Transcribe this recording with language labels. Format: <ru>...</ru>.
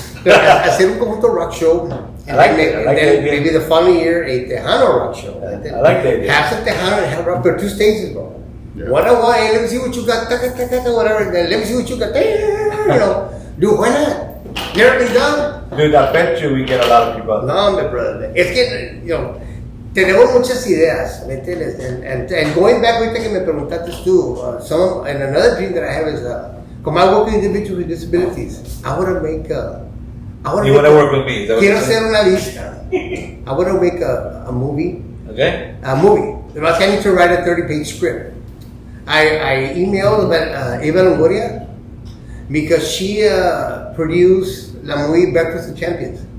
<es>Pero hacer un conjunto rock show.</es> <en>I like it, I like then the idea. maybe the following year a Tejano rock show. I like the idea. Have some Tejano and have rock. There are 2 stages, bro. Yeah. One on one, hey, let me see what you got, whatever. Then let me see what you got, you know. Dude, why not? Never been done. Dude, I bet you we get a lot of people. No, my brother.</en> <es>Es que,</es> <en>you know,</en> <es>tenemos muchas ideas, ¿me entiendes?</es> <en>And going back,</en> <es>ahorita que me preguntaste tú,</es> <en>and another dream that I have is, come I work with individuals with disabilities. I want to make You want to work with me? Is that what</en> <es>Quiero</es> <en>you're</en> <es>hacer</es> <en>saying?</en> <es>una lista.</es> <en>I want to make a movie. Okay. A movie. I need to write a 30-page script. I emailed Eva Longoria because she produced la movie Breakfast of Champions.</en>